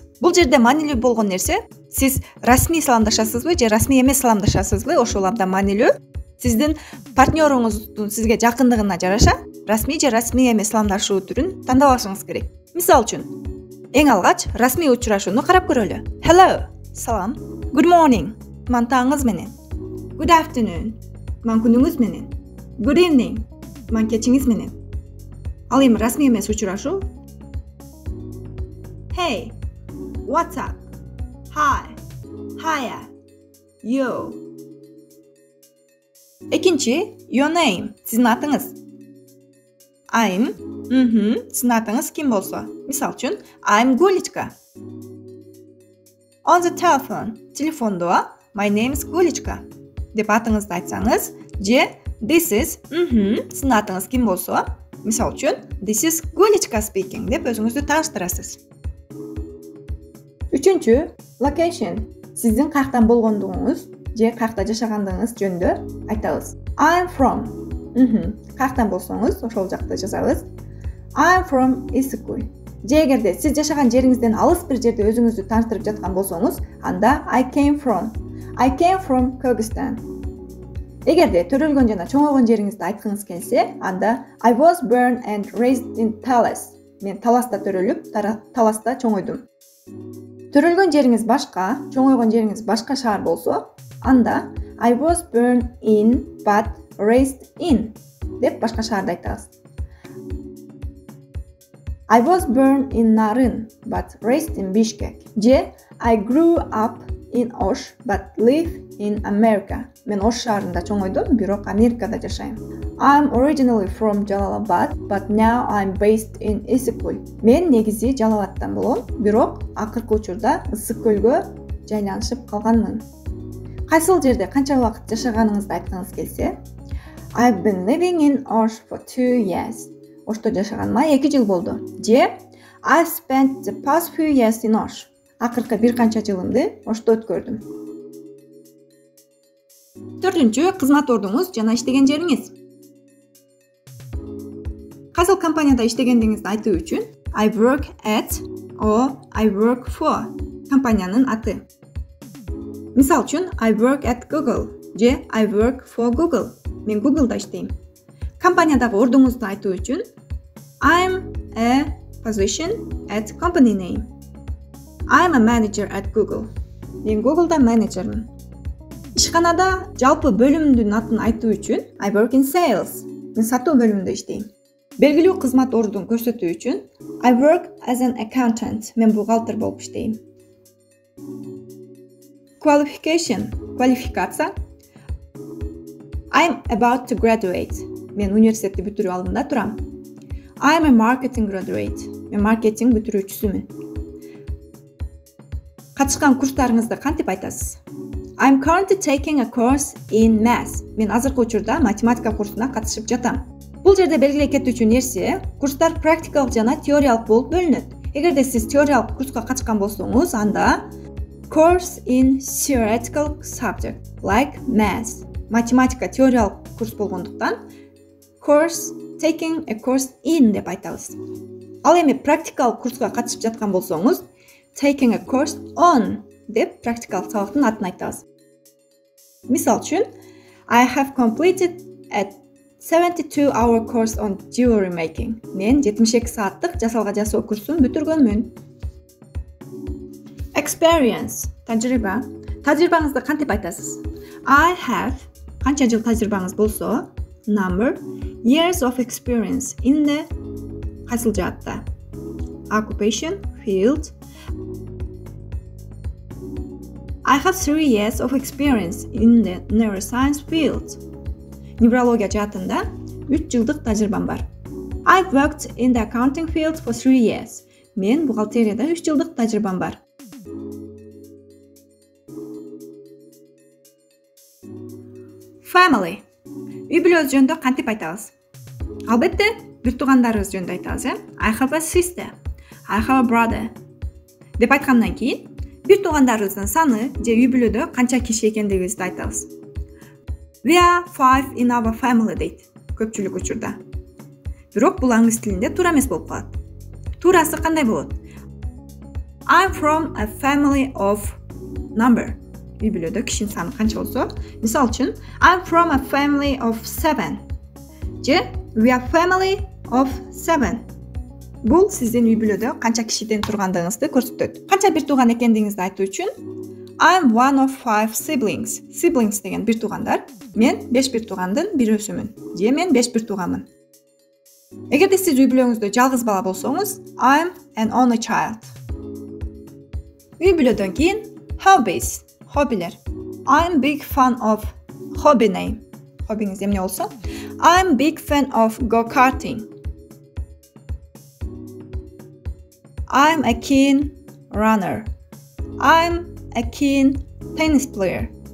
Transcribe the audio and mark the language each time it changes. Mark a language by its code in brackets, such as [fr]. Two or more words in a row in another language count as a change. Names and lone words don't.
[ky] Бул жерде маанилүү болгон нерсе, сиз расмий саламдашасызбы же расмий эмес саламдашасызбы, ошол абдан маанилүү. Сиздин партнеруңуздун сизге жакындыгына жараша, расмий же расмий эмес саламдашуу түрүн тандабашыңыз керек. Мисалы үчүн, эң алгач расмий учурашууну карап көрөлү. [en] Hello, салам. Good morning, [ky] туман таңыңыз менен. [en] Good afternoon, [ky] туман күнүңүз менен. [en] Good evening, [ky] туман кечиңиз менен. Ал эми расмий эмес учурашуу. [en] Hey, what's up? Hi, hiya, yo. Экинчи, your name, [ky] сиздин атыңыз. I'm, сиздин атыңыз ким болсо. Мисалы үчүн, [en] I'm Гуличка. On the telephone, телефондо, my name is Гуличка [ky] деп атыңызды айтсаңыз, же [en] this is, [ky] сиздин атыңыз ким болсо, мисалы үчүн, [en] this is Гуличка speaking [ky] деп өзүңүздү тааныштырасыз. Үчүнчү, location, сиздин каяктан болгондугуңуз же каякта жашагандыгыңыз жөнүндө айтабыз. [en] I'm from, [ky] каяктан болсоңуз, ошол жакты жазабыз. [en] I'm from Исыкуль. [ky] Же эгерде сиз жашаган жериңизден алыс бир жерде өзүңүздү тааныштырып жаткан болсоңуз, анда [en] I came from Kyrgyzstan. [ky] Эгерде төрөлгөн жана чоңойгон жериңизди айткыңыз келсе, анда [en] I was born and raised in Talas. [ky] Мен Таласта төрөлүп, Таласта чоңойдум. Төрөлгөн жериңиз башка, чоңойгон жериңиз башка шаар болсо, анда [en] I was born in but raised in [ky] деп башка шаарда айтабыз. [en] I was born in Nарын but raised in Bishkek. Же I grew up in Osh but live in America. [ky] Мен Ош шаарында чоңойдум, бирок Америкада жашайм. [en] I'm originally from Jalalabad but now I'm based in Исыкуль. [ky] Мен негизи Жалалабадтан болом, бирок акыркы учурда Ысык-Көлгө жайланышып калганмын. Кайсыл жерде канча убакыт жашаганыңызды айткыңыз келсе, [en] I've been living in Osh for 2 years. [ky] Ошто жашаганыма 2 жыл болду. [en] Же I've spent the past few years in Osh. [ky] Акыркы бир канча жылымды Ошто өткөрдүм. Төртүнчү, кызмат ордуңуз жана иштеген жериңиз. Кайсыл компанияда иштегендигиңизди айтуу үчүн [en] I work at or I work for [ky] компаниянын аты. Мисалы үчүн [en] I work at Google же I work for Google. [ky] Мен Google'да иштейм. Компаниядагы ордуңузду айтуу үчүн [en] I'm a position at company name. I'm a manager at Google. [ky] Мен Google'да менеджермин. Ишканада жалпы бөлүмдүн атын айтуу үчүн [en] I work in sales. [ky] Мен сатуу бөлүмүндө иштейм. Белгилүү кызмат ордун көрсөтүү үчүн [en] I work as an accountant. [ky] Мен бухгалтер болуп иштейм. [en] Qualification, квалификация. I'm about to graduate. [ky] Мен университетти бүтүрүү алдында турам. [en] I'm a marketing graduate. [ky] Мен маркетинг бүтүрүүчүсүмүн. Катышкан курстарыңызды кантип айтасыз? [en] I'm currently taking a course in math. [ky] Мен азыркы учурда математика курсуна катышып жатам. Бул жерде белгилей кетүүчү нерсе, курстар практикалык жана теориялык болуп бөлүнөт. Эгерде сиз теориялык курска катышкан болсоңуз, анда [en] course in theoretical subject like math. [ky] Математика теориялык курс болгондуктан [en] course taking a course in [ky] деп айтабыз. Ал эми практикалык курска катышып жаткан болсоңуз, [en] taking a course on [ky] деп практикалык сабактын атын айтабыз. Мисалы үчүн, [en] I have completed a 72-hour course on jewelry making. [ky] Мен 72 сааттык жасалга жасоо курсун бүтүргөнмүн. [en] Experience, тажрыйба. [ky] Тажрыйбаңызды кантип айтасыз? [en] I have, [ky] канча жыл тажрыйбаңыз болсо, [en] number, years of experience in the [ky] кайсыл жаатта? [en] Occupation, field. I have 3 years of experience in the neuroscience field. [ky] Неврология жаатында 3 жылдык тажрыйбам бар. [en] I've worked in the accounting field for 3 years. [ky] Мен бухгалтерияда 3 жылдык тажрыйбам бар. [en] Family. [ky] Үй бүлөбүз жөнүндө кантип айтабыз? Албетте, бир туугандарыбыз жөнүндө айтабыз, [en] I have a sister. I have a brother. [ky] Деп айткандан кийин, бир туугандарыбыздын саны же үй бүлөдө канча киши экендигибизди айтабыз. [en] We are 5 in our family [ky] дейт көпчүлүк учурда. Бирок бул англис тилинде туура эмес болуп калат. Туурасы кандай болот? [en] I'm from a family of number. [ky] Үй бүлөдө кишинин саны канча болсо, мисал үчүн [en] I'm from a family of 7. Же we are family of 7. [ky] Бул сиздин үй бүлөдө канча кишиден тургандыгыңызды көрсөтөт. Канча бир тууган экендигиңизди айтуу үчүн [en] I'm one of 5 siblings. [ky] Siblings деген бир туугандар. Мен 5 бир туугандын бирөөсүмүн. Же мен 5 бир тууганмын. Эгерде сиз үй бүлөңүздө жалгыз бала болсоңуз, [en] I'm an only child. [ky] Үй бүлөдөн кийин hobbies, хоббилер. [en] I'm big fan of hobby name. [ky] Хоббиңиз эмне болсо? [en] I'm big fan of go-karting. I'm a keen runner. I'm a keen tennis player.